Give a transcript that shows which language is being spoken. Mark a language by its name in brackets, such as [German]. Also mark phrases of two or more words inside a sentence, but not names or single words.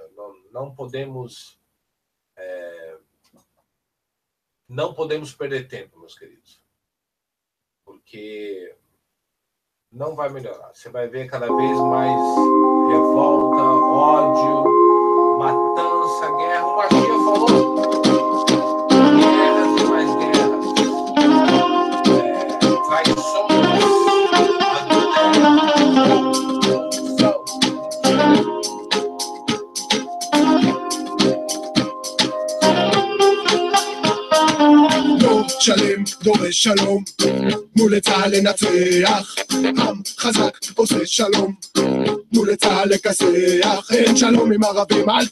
[Portuguese] Não podemos perder tempo, meus queridos, porque não vai melhorar. Você vai ver cada vez mais revolta, ódio, matança, guerra. O Machia falou: guerras e mais guerras, traições, [Hebrew] שלם דורש שלום מול צה"ל לנצח עם חזק עושה שלום מול צה"ל לכסח אין שלום עם ערבים אל